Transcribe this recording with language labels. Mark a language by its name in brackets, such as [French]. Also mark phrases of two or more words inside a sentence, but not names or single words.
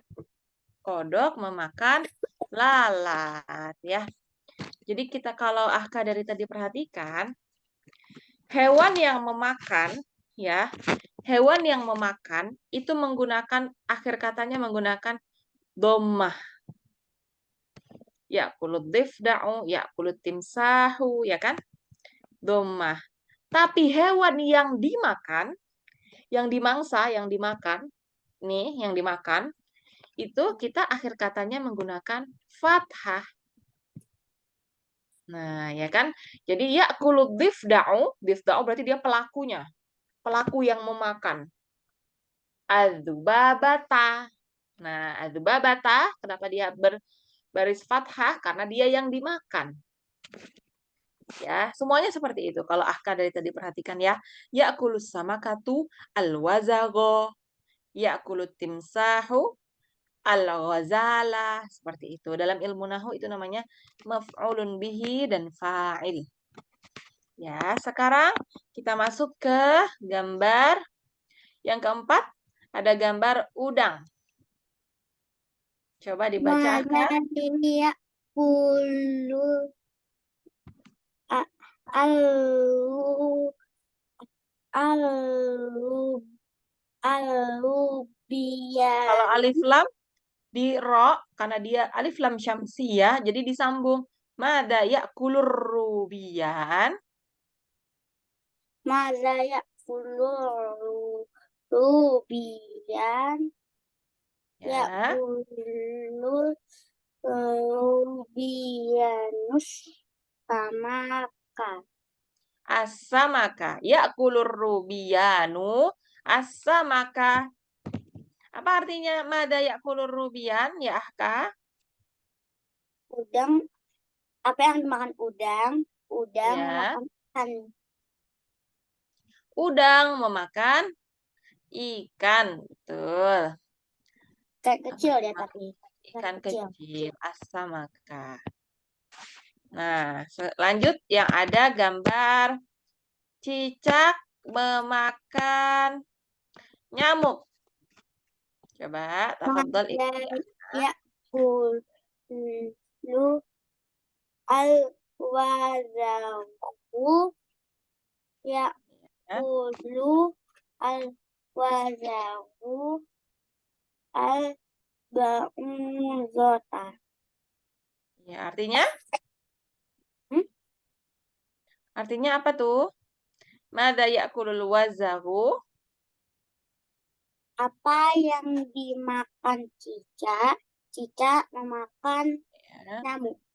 [Indonesian] Kodok memakan lalat ya. Jadi kita kalau Aka dari tadi perhatikan, hewan yang memakan ya, hewan yang memakan itu menggunakan akhir katanya menggunakan dhammah. [Arabic] يأكل الضفدع، يأكل التمساح, [Indonesian] ya kan? Dhammah. Tapi hewan yang dimakan, yang dimangsa, yang dimakan, nih yang dimakan, itu kita akhir katanya menggunakan fathah. Nah, ya kan? Jadi [Arabic] يأكل الضفدع [Indonesian] berarti dia pelakunya. Pelaku yang memakan. Adzubabata. Nah, adzubabata kenapa dia berbaris fathah? Karena dia yang dimakan. Ya, semuanya seperti itu. Kalau Ahka dari tadi perhatikan ya. [Arabic] يأكل السمكة الوزغ. يأكل التمساح الغزال. [Indonesian] Seperti itu. Dalam ilmu nahu itu namanya [Arabic] مفعول به [Indonesian] dan fa'il. Ya, sekarang kita masuk ke gambar yang keempat. Ada gambar udang. Coba dibaca Aka. [Arabic] ماذا يأكل الروبيان. [Indonesian] Kalau alif lam di ro karena dia alif lam syamsiyah jadi disambung. [Arabic] ماذا يأكل الروبيان. ماذا يأكل الروبيان. يأكل الروبيان السمكة. السمكة. يأكل الروبيان. As-samaka. [Indonesian] Apa artinya [Arabic] ماذا يأكل الروبيان [Indonesian] ya Ahka? Udang. Apa yang dimakan udang? Udang Ya. memakan ikan. Udang memakan ikan. Betul. Ikan kecil ya tapi. Ikan kecil. As-samaka. Nah, lanjut yang ada gambar cicak memakan Nyamuk. Coba, tafadhol Mada ikuti. [Arabic] يأكل الوزغ [Indonesian] Ya. [Arabic] يأكل الوزغ البعوضة. [Indonesian] Ya, artinya? Hmm? Artinya apa tuh? [Arabic] ماذا يأكل الوزغ? [Indonesian] Apa yang dimakan cicak? Cicak memakan Ya. nyamuk.